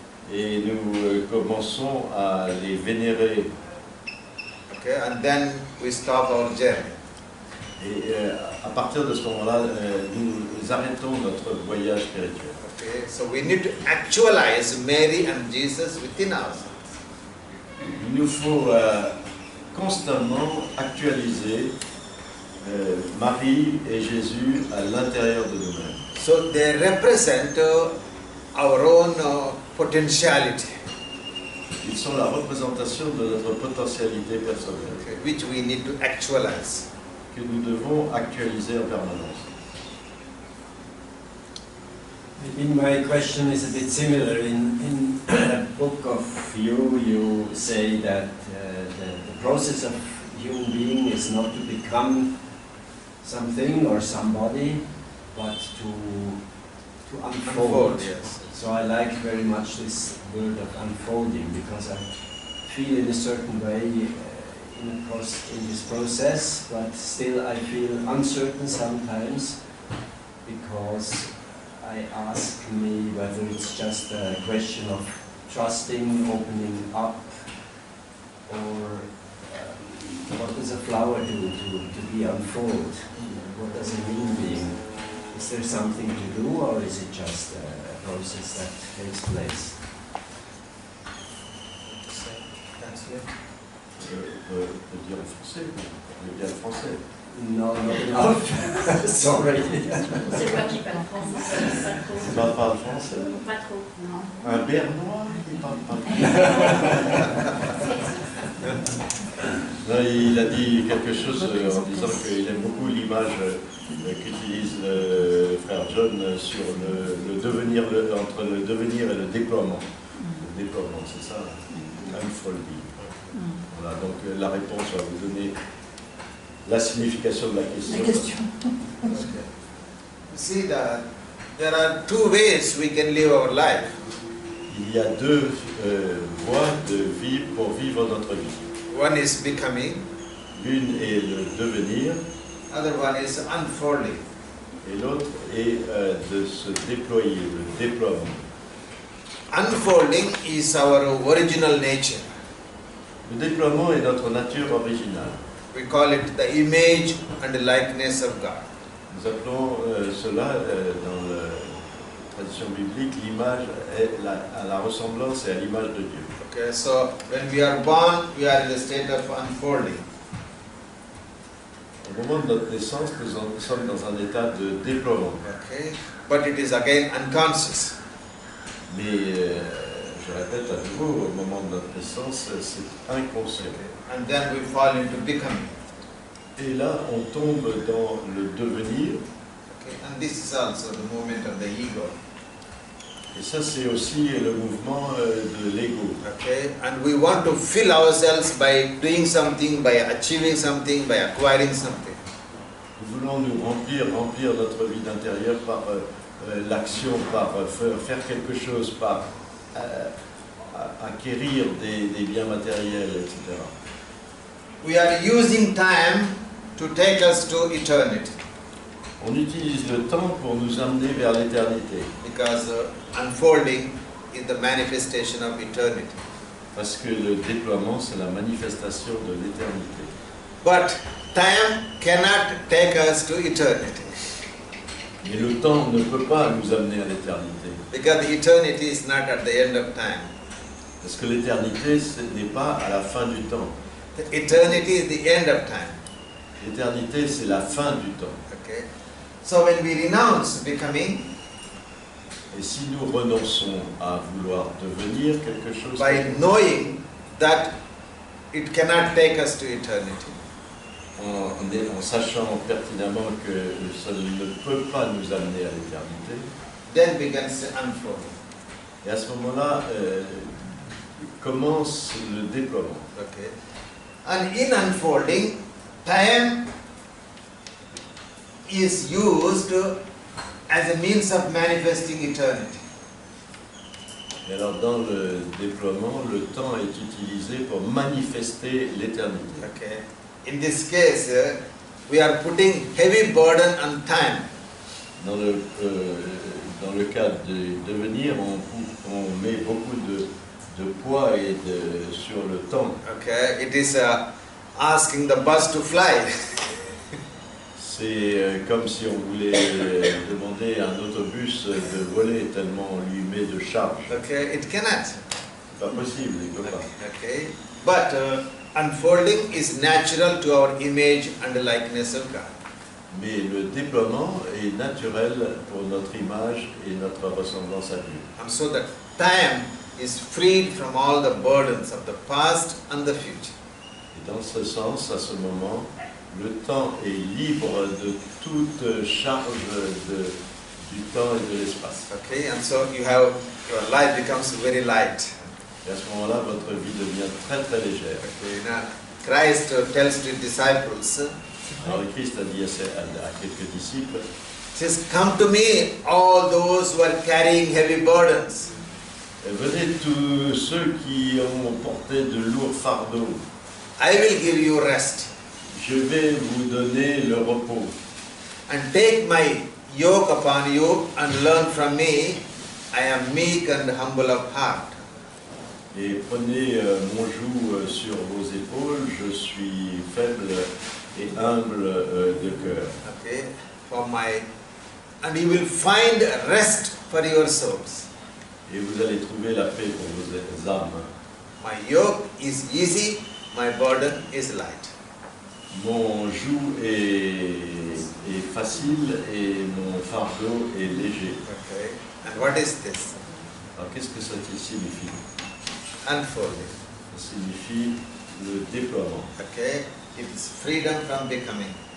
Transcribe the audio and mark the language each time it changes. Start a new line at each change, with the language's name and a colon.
French: Et nous commençons à les vénérer.
English: Okay? And then we stop our journey.
French: Et à partir de ce moment-là, nous arrêtons notre voyage spirituel.
English: Okay? So we need to actualize Mary and Jesus within ourselves.
French: Il nous faut constamment actualiser Marie et Jésus à l'intérieur de nous-mêmes.
English: So they represent our own potentiality,
French: Ils sont la représentation de notre potentialité personnelle,
English: okay, which we need to actualize.
French: que nous devons actualiser en permanence.
English: My question is a bit similar. In a book of you say that the process of human being is not to become something or somebody, but to unfold. Yes. So I like very much this word of unfolding, because I feel in a certain way in this process, but still I feel uncertain sometimes, because I ask me whether it's just a question of trusting, opening up, or what does a flower do to be unfolded? What does it mean being? Is there something to do, or is it just a process that takes place?
French: Peut dire en français, peut bien le français.
English: No, not enough. Sorry.
French: C'est pas qui parle français, pas trop. Tu parles pas français? Pas trop, non. Un bernois, il parle pas Non, il a dit quelque chose en disant qu'il aime beaucoup l'image qu'utilise le frère John sur le devenir, entre le devenir et le déploiement. Le déploiement, c'est ça, unfolding. Voilà, donc la réponse va vous donner la signification de la question. La question.
English: See, there are two ways we can live our life.
French: Il y a deux voies de vie pour vivre notre vie.
English: One is becoming,
French: L'une est le devenir
English: other one is unfolding.
French: et l'autre est de se déployer, le déploiement.
English: Unfolding is our original nature.
French: Le déploiement est notre nature originale.
English: We call it the image and the likeness of God.
French: Nous appelons cela dans la tradition biblique l'image à la ressemblance et à l'image de Dieu.
English: Okay, so when we are born, we are in the state of unfolding.
French: Au moment de notre naissance, nous sommes dans un état de déploiement.
English: Okay, but it is again unconscious.
French: Mais je répète à nouveau, au moment de notre naissance, c'est inconscient.
English: And then we fall into becoming.
French: Et là, on tombe dans le devenir.
English: Okay, and this is also the movement of the ego.
French: Et ça, c'est aussi le mouvement de l'ego.
English: Okay, and we want to fill ourselves by doing something, by achieving something, by acquiring something.
French: Nous voulons nous remplir notre vie d'intérieur par l'action, par faire quelque chose, par acquérir des biens matériels, etc.
English: We are using time to take us to eternity,
French: On utilise le temps pour nous amener vers l'éternité.
English: because unfolding is the manifestation of eternity.
French: Parce que le déploiement, c'est la manifestation de l'éternité.
English: But time cannot take us to eternity,
French: Mais le temps ne peut pas nous amener à l'éternité.
English: because the eternity is not at the end of time.
French: Parce que l'éternité, ce n'est pas à la fin du temps.
English: The eternity is the end of time.
French: L'éternité, c'est la fin du temps.
English: Okay, so when we renounce becoming,
French: Et si nous renonçons à vouloir devenir quelque chose,
English: by knowing that it cannot take us to eternity,
French: en sachant pertinemment que ça ne peut pas nous amener à l'éternité,
English: then begins unfolding.
French: et à ce moment-là, commence le déploiement.
English: Okay, and in unfolding, time is used as a means of manifesting eternity.
French: Et alors dans le déploiement, le temps est utilisé pour manifester l'éternité.
English: Okay, in this case, we are putting heavy burden on time.
French: Dans le cadre de devenir, on met beaucoup de poids sur le temps.
English: Okay, it is asking the bus to fly.
French: C'est comme si on voulait demander à un autobus de voler tellement on lui met de charge.
English: Okay, it cannot.
French: C'est pas possible, il ne peut pas.
English: Okay, but unfolding is natural to our image and likeness of God.
French: Mais le déploiement est naturel pour notre image et notre ressemblance à Dieu.
English: And so that time is freed from all the burdens of the past and the future.
French: Et dans ce sens, à ce moment, le temps est libre de toute charge du temps et de l'espace.
English: Okay, and so your life becomes very light.
French: Et à ce moment-là, votre vie devient très très légère.
English: Okay, now Christ tells to disciples,
French: Alors le Christ a dit à quelques disciples,
English: says, "Come to me, all those who are carrying heavy burdens."
French: venez tous ceux qui ont porté de lourds fardeaux,
English: I will give you rest.
French: je vais vous donner le repos.
English: And take my yoke upon you and learn from me. I am meek and humble of heart.
French: Et prenez mon joug sur vos épaules, je suis faible et humble de cœur.
English: Okay, and you will find rest for your souls.
French: Et vous allez trouver la paix pour vos âmes.
English: My yoke is easy, my burden is light.
French: Mon joug est facile et mon fardeau est léger.
English: Okay, and what is this?
French: Alors qu'est-ce que ça signifie?
English: Unfolding.
French: Ça signifie le déploiement.
English: Okay, it is freedom from becoming.